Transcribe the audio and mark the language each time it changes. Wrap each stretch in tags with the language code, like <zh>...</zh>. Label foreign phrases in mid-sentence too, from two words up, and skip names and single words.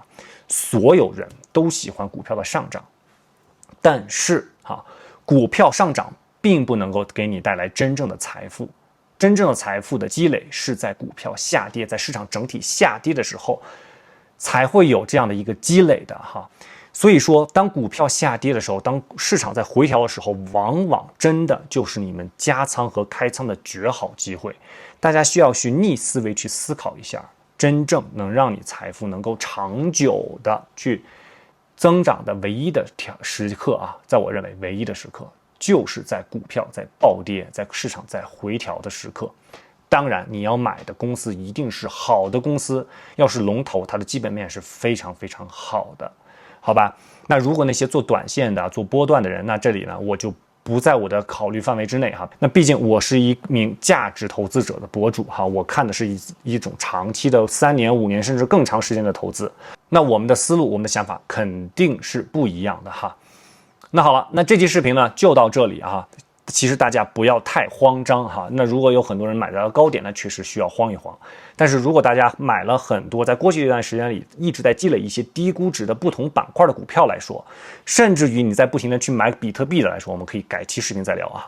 <zh>所有人都喜歡股票的上漲，但是股票上漲並不能夠給你帶來真正的財富，真正的財富的積累是在股票下跌，在市場整體下跌的時候才會有這樣的一個積累的哈。所以說，當股票下跌的時候，當市場在回調的時候，往往真的就是你們加倉和開倉的絕好機會。大家需要去逆思維去思考一下，真正能讓你財富能夠長久的去增長的唯一的時刻啊，在我認為唯一的時刻就是在股票在暴跌，在市場在回調的時刻。當然，你要買的公司一定是好的公司，要是龍頭，它的基本面是非常非常好的。好吧，那如果那些做短線的、做波段的人，那這裡呢，我就不在我的考慮範圍之內哈。那畢竟我是一名價值投資者的博主哈，我看的是一種長期的3年、5年甚至更長時間的投資。那我們的思路、我們的想法肯定是不一樣的哈。那好了，那這期視頻呢就到這裡啊。其實大家不要太慌張哈。那如果有很多人買到高點呢，確實需要慌一慌。但是如果大家買了很多，在過去這段時間裡一直在積累一些低估值的不同板塊的股票來說，甚至於你在不停的去買比特幣的來說，我們可以改期視頻再聊啊。</zh>